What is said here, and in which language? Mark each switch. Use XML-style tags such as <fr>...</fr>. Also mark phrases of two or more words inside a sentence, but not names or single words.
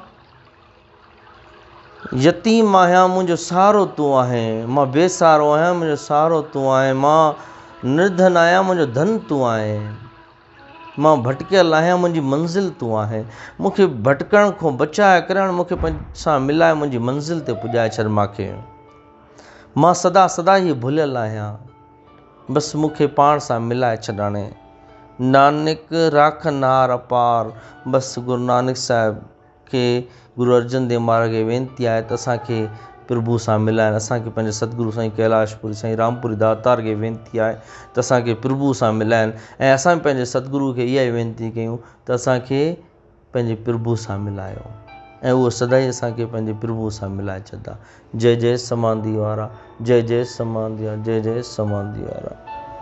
<sd>यतीम आहियां, मुंहिंजो सहारो तूं आहे, मां बेसहारो आहियां, मुंहिंजो सहारो तूं आहे, मां निर्धन आहियां, मुंहिंजो धन तूं आहे, मां भटकियल आहियां, मुंहिंजी मंज़िल तूं आहे, मूंखे भटकण खां बचाए करे मूंखे सां मिलाए मुंहिंजी मंज़िल ते पुॼाए छॾ मूंखे। मां सदा सदा ई भुलियल आहियां, बसि मूंखे पाण सां मिलाए छॾ। हाणे</sd> <pa>ਨਾਨਕ ਰਾਖਨਾਰ ਅਪਾਰ।</pa> <sd>बस गुरु नानक साहिब खे, गुरु अर्जन देव महाराज खे वेनती आहे त असांखे प्रभु सां मिलाइनि। असांखे पंहिंजे सतगुरु साईं कैलाशपुरी साईं रामपुरी दातार खे वेनती आहे त असांखे प्रभु सां मिलाइनि, ऐं असां बि पंहिंजे सतगुरू खे इहा ई वेनती कयूं त असांखे पंहिंजे प्रभु सां मिलायो, ऐं उहो सदाई असांखे पंहिंजे प्रभु सां मिलाए छॾंदा। जय जय समाधी वारा, जय जय समाधी वारा, जय जय समाधी वारा।</sd>